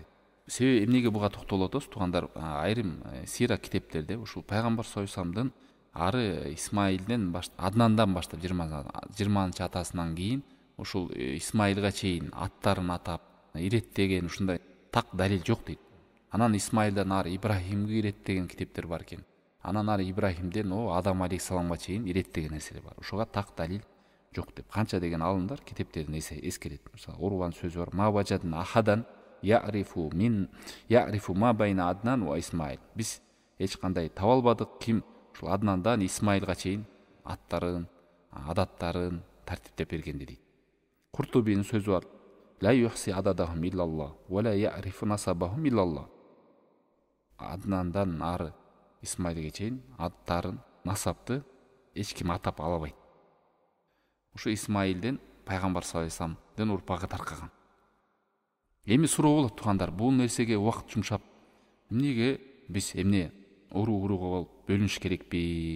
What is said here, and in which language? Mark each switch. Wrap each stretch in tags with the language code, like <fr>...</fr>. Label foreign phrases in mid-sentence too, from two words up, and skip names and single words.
<ky>Себеби эмнеге буга токтолуп атабыз, туугандар? Айрым сира китептерде ушул пайгамбар</ky> <ar>صلى الله عليه وسلم</ar> <ky>ары Исмаилден Аднандан баштап 20-чы атасынан кийин ушул Исмаилга чейин аттарын атап иреттеген ушундай так далил жок дейт. Анан Исмаилден ары Ибрахимге иреттеген китептер бар экен. Анан ары Ибрахимден Адам алейхиссаламга чейин иреттеген нерселер бар. Ошого так далил жок деп канча деген алымдар китептердин эскерет. Мисалы Урван сөзү бар.</ky> <ar>ما وجدنا أحدا يعرف ما بين عدنان وإسماعيل.</ar> <ky>Биз эч кандай таба албадык ким ушул Аднандан Исмаилга чейин аттарын, адаттарын тартиптеп бергенди дейт. Куртубинин сөзү бар.</ky> <ar>لا يحصي عددهم إلا الله ولا يعرف نسبهم إلا الله.</ar> <ky>Аднандан ары Исмаилге чейин аттарын, насапты эч ким атап ала албайт. Ушу Исмаилден пайгамбар</ky> <ar>صلى الله عليه وسلم</ar> <ky>урпагы таркаган. Эми суроо болот, туугандар, бул нерсеге убакыт жумшап, эмнеге биз эмне урууга болуп бөлүнүш керекпи?</ky>